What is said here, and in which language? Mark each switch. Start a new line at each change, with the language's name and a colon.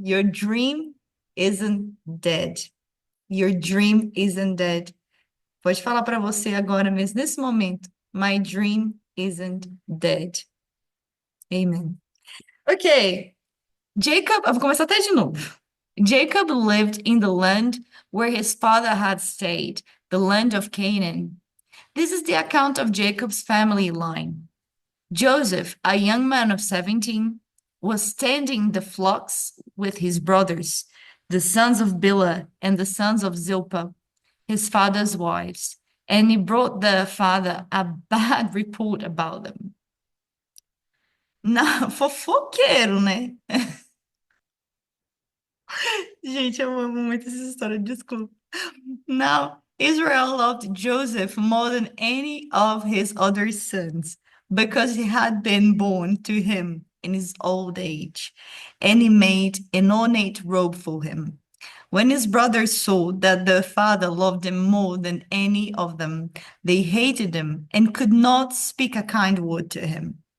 English: Your dream isn't dead. Your dream isn't dead.
Portuguese: Pode falar para você agora mesmo, nesse momento.
English: My dream isn't dead.
Portuguese: Amen. Ok. Jacob, eu vou começar até de novo.
English: Jacob lived in the land where his father had stayed, the land of Canaan. This is the account of Jacob's family line. Joseph, a young man of 17, was tending the flocks with his brothers, the sons of Bilhah and the sons of Zilpah, his father's wives, and he brought the father a bad report about them.
Portuguese: Não, fofoqueiro, né? Gente, eu amo muito essa história, desculpa.
English: Now, Israel loved Joseph more than any of his other sons because he had been born to him in his old age, and he made an ornate robe for him. When his brothers saw that their father loved him more than any of them, they hated him and could not speak a kind word to him.